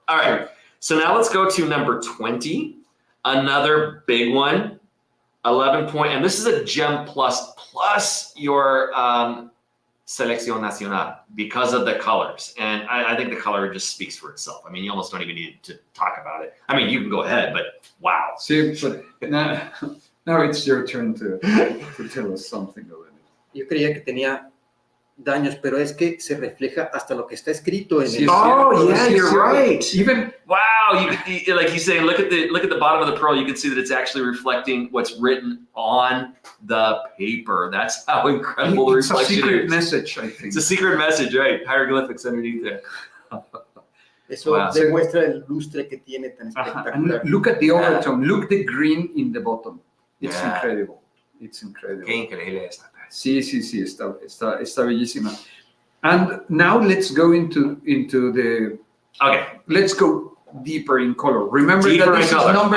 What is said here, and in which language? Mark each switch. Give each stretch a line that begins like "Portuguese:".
English: All right. So now let's go to number 20, another big one, 11 point, and this is a gem plus your Selección Nacional because of the colors. And I think the color just speaks for itself. I mean, you almost don't even need to talk about it. I mean, you can go ahead, but wow. See, but now it's your turn to tell us something about it.
Spanish: Yo creía que tenía daños, pero es que se refleja hasta lo que está escrito en el.
English: Oh, yeah, you're right. Even wow, like he's saying, look at the bottom of the pearl. You can see that it's actually reflecting what's written on the paper. That's how incredible the reflection is. It's a secret message, I think. It's a secret message, right? Hieroglyphics underneath there.
Spanish: Eso demuestra el lustre que tiene tan espectacular.
English: And look at the overtone. Look the green in the bottom. It's incredible. It's incredible.
Spanish: Qué increíble esta. Sí, está bellísima.
English: And now let's go into the. Okay. Let's go deeper in color. Remember deeper that this is number